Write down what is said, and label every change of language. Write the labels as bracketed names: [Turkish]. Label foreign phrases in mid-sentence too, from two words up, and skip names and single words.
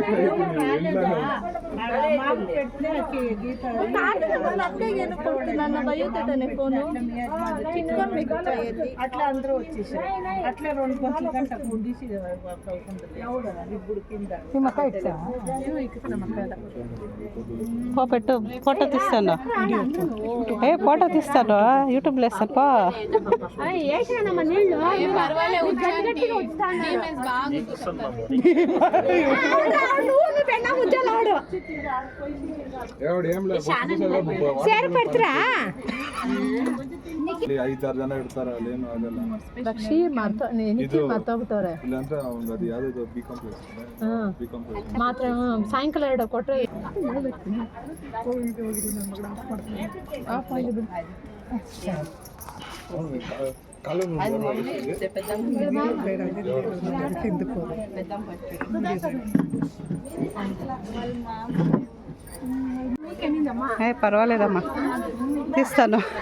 [Telugu] అట్లా అందరూ వచ్చేసారు. అట్లా 2 గంటల గుండీసి ఇప్పుడు కింద పెట్టు, ఫోటో తీస్తాను. ఫోటో తీస్తాను, యూట్యూబ్లో వేస్తాను. [Kannada] ಸೇರ್ಪಡ್ತೀರಾ? 5-6 ಜನ ಇರ್ತಾರ, ಅಲ್ಲೇನು ಆಗಲ್ಲ. ಇಲ್ಲಾಂದ್ರೆ ಅದು ಯಾವ್ದು ಬಿ ಕಾಂಪ್ಲೆಕ್ಸ್ ಮಾತ್ರ ಸಾಯಂಕಾಲ 2 ಕೊಟ್ಟರೆ ಕಾಲು [Telugu] పర్వాలేదమ్మా, తీస్తాను.